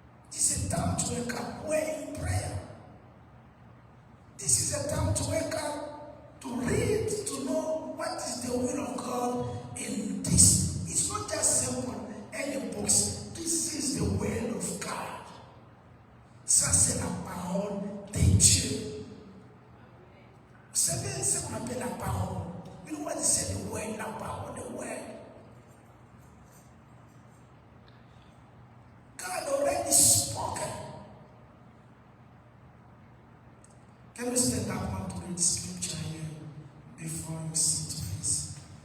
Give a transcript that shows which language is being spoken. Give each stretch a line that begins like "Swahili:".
English: This is a time to wake up. We're in prayer. This is a time to wake up, to read, to know what is the will of God in this. It's not just simple, any books. This is the will of God.
French: Ça, c'est la parole de Dieu. Vous savez ce qu'on appelle la parole.
English: You know what they say, the word,
French: la parole,
English: the word. God already spoken. Can we stand up and to read scripture here before you sit, please?